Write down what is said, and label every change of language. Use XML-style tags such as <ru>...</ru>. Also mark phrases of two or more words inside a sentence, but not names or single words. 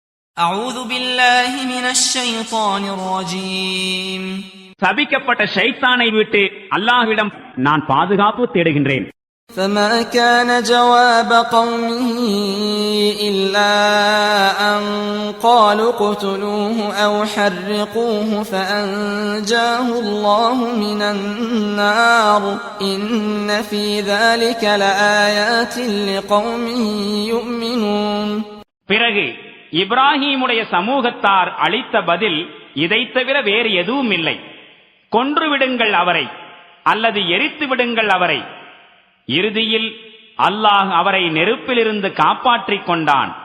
<ar>أعوذ بالله من الشيطان الرجيم</ar> <ta>சபிக்கப்பட்ட ஷைத்தானை விட்டு அல்லாஹ்விடம் நான் பாதுகாப்பு தேடுகின்றேன்.</ta> <ar>فما كان جواب قومه إلا أن قالوا اقتلوه أو حرقوه فأنجاه الله من النار إن في ذلك لآيات لقوم يؤمنون.</ar> <ta>பிறகு இப்ராஹீமுடைய சமூகத்தார் அளித்த பதில் இதைத் தவிர வேறு எதுவும் இல்லை. கொன்றுவிடுங்கள் அவரை அல்லது எரித்து விடுங்கள் அவரை. இறுதியில் அல்லாஹ் அவரை நெருப்பிலிருந்து காப்பாற்றிக் கொண்டான்.</ta>